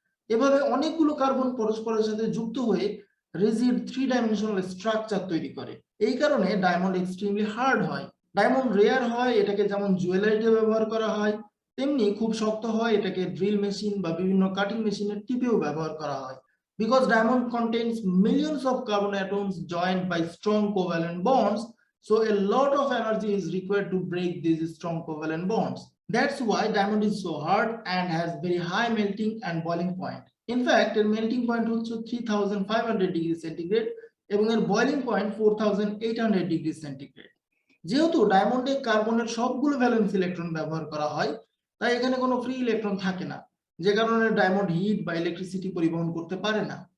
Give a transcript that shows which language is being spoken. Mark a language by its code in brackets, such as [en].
[bn] এভাবে অনেকগুলো কার্বন পরস্পরের সাথে যুক্ত হয়ে রিজিড 3 ডাইমেনশনাল স্ট্রাকচার তৈরি করে। এই কারণে ডায়মন্ড এক্সট্রিমলি হার্ড হয়। ডায়মন্ড রেয়ার হয়, এটাকে যেমন জুয়েলারিতে ব্যবহার করা হয়, তেমনি খুব শক্ত হয়, এটাকে ড্রিল মেশিন বা বিভিন্ন কাটিং মেশিনের টিপেও ব্যবহার করা হয়। [en] Because diamond contains millions of carbon atoms joined by strong covalent bonds, so a lot of energy is required to break these strong covalent bonds. That's why diamond is so hard and has very high melting and boiling point. In fact, [bn] এর melting point হচ্ছে 3500 degree centigrade এবং এর boiling point 4800 degree centigrade. যেহেতু ডায়মন্ডে কার্বনের সবগুলো valence electron ব্যবহার করা হয়, তাই এখানে কোনো ফ্রি ইলেকট্রন থাকে না, যে কারণে ডায়মন্ড হিট বা ইলেকট্রিসিটি পরিবহন করতে পারে না।